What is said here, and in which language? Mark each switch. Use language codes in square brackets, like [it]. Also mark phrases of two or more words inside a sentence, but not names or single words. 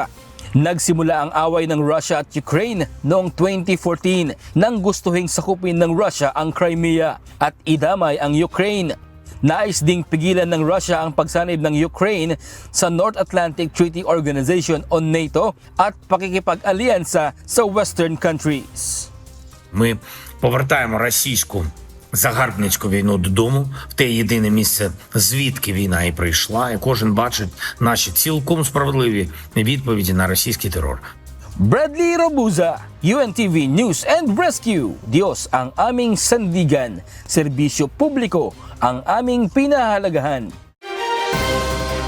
[tl] Nagsimula ang away ng Russia at Ukraine noong 2014 nang gustuhing sakupin ng Russia ang Crimea at idamay ang Ukraine. Nais ding pigilan ng Russia ang pagsanib ng Ukraine sa North Atlantic Treaty Organization o NATO at pakikipag-alyansa sa [en] Western countries. [uk] Ми повертаємо російську загарбницьку війну додому, в те єдине місце, звідки війна і прийшла, і кожен бачить наші цілком справедливі відповіді на російський терор. [tl] Bradley Robuza, UNTV News and Rescue. Diyos ang aming sandigan, serbisyo publiko ang aming pinahalagahan.